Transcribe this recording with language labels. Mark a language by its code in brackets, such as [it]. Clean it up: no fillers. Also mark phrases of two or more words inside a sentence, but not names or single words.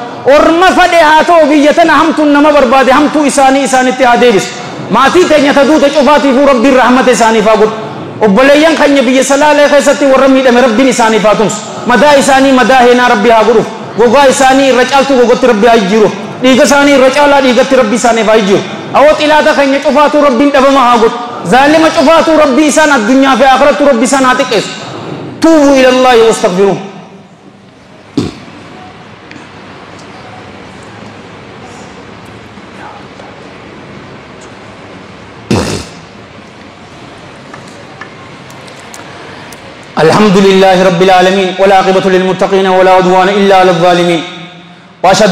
[om] orma fadhe haa ta'u biyya tana hamtuun nama barbaade hamtuu isaanitti haa deebisu maatii teenya ta duute cufaatiifuu rabbiin rahmata isaaniif haa godhu obboleeyyan keenya biyya salaalee keessatti warra miidhame rabbiin isaaniif haa tumsu madaa isaanii madaa heenaa rabbi haa godhuuf gogaa isaanii irra caaltu gogotti rabbi haa jijjiiruuf dhiiga isaanii irra caalaa dhiigatti rabbi isaaniif haa jijjiiru awoo xilaata keenya cufaatu rabbiin dhabama haa godhu zaalima cufaatu rabbi isaan addunyaa fi aakhiratu rabbi isaan haa xiqqeessu [ar] توبوا إلى الله واستغفرون الحمد لله رب العالمين والعاقبة للمتقين ولا عدوان إلا على الظالمين وأشهد